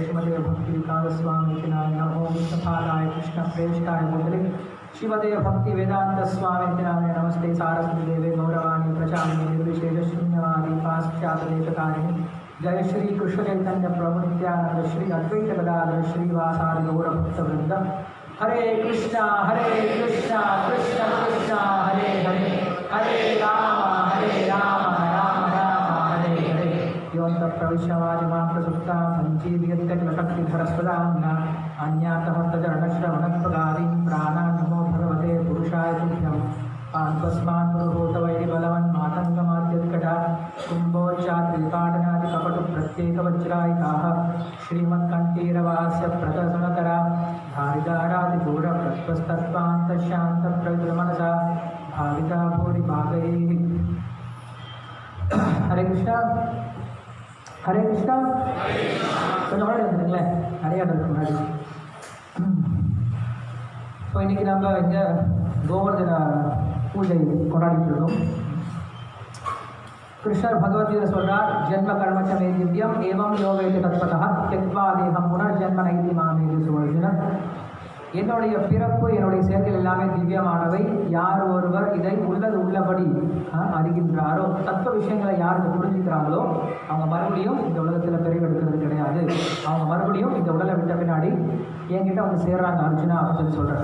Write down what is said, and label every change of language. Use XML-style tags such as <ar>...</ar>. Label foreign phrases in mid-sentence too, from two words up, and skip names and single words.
<sa>श्रीमते भक्तिवेदान्तस्वामिने नमो कृष्णपादाय कृष्णप्रेष्ठाय भूतले श्रीमते भक्तिवेदान्तस्वामिने नमस्ते सारस्वती देवे गौरवाणी प्रचारिणे निर्विशेषशून्यवादी पाश्चात्यदेशकारिणे जय श्री कृष्ण चैतन्य प्रभु नित्यानंद श्री अद्वैत गदाधर श्रीवासादि गौरभक्तवृंद हरे कृष्णा कृष्ण कृष्ण हरे हरे हरे राम राम राम हरे हरे योऽन्त प्रविश्यवादिमां प्रसुप्तां सञ्जीवयत्यखिलशक्तिधरस्वदाम्ना अन्यातमस्तचरणश्रवणत्वगादीं प्राणान् नमो भगवते पुरुषाय तुभ्यम् आत्मस्मान् पुरुहूतवैरिबलवन्मातङ्गमाद्यत्कटा कुम्भोच्चात्रिपाटनादिकपटुप्रत्येकवज्रायिताः श्रीमत्कण्ठीरवास्य प्रदर्शनकरा धारिदारादिगौरप्रत्वस्तत्त्वान्तशान्तप्रविमनसा भाविता भूरिभागैः हरे कृष्णा हरे कृष्णा</sa> <ta>கொஞ்சம் கூட இருந்துங்களேன் நிறையா இருக்கு முன்னாடி ஸோ இன்றைக்கி நம்ம இங்கே கோவர்தன பூஜை கொண்டாடிட்டு இருக்கோம்.</ta> <sa>कृष्ण भगवद्गीता சொல்றார் जन्म कर्म च मे दिव्यम एवं योगेति तत्पतः त्यक्त्वा देहं पुनर्जन्म नैति मामेति सुवर्जिन.</sa> <ta>என்னுடைய பிறப்பு என்னுடைய செயல்கள் எல்லாமே திவ்யமானவை. யார் ஒருவர் இதை உள்ளது உள்ளபடி அறிகின்றாரோ, தத்துவ விஷயங்களை யார் இதை புரிஞ்சுக்கிறாங்களோ அவங்க மறுபடியும் இந்த உலகத்தில் பிறவெடுக்கிறது கிடையாது. அவங்க மறுபடியும் இந்த உடலை விட்ட பின்னாடி என்கிட்ட வந்து சேர்றாங்க அர்ஜுனா அப்படின்னு சொல்கிறார்.</ta>